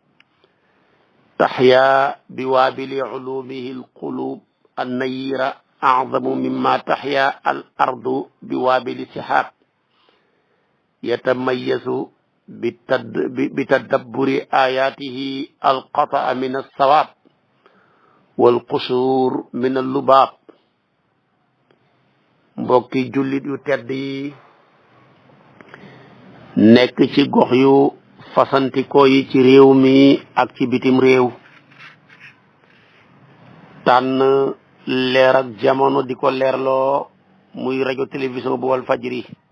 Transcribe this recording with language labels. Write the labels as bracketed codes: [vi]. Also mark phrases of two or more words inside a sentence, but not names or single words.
[ar] تحيا بوابل علومه القلوب النيرة أعظم مما تحيا الأرض بوابل سحاب. يتميز بتدبر آياته القطع من الصواب والقصور من اللباب. [wo] mbokki jullit yu tedd yi nekk ci gox yu fasantikoo yi ci réew mi ak ci bitim réew tànn leer ak jamono di ko leerloo muy rajo télévision bu wal fajri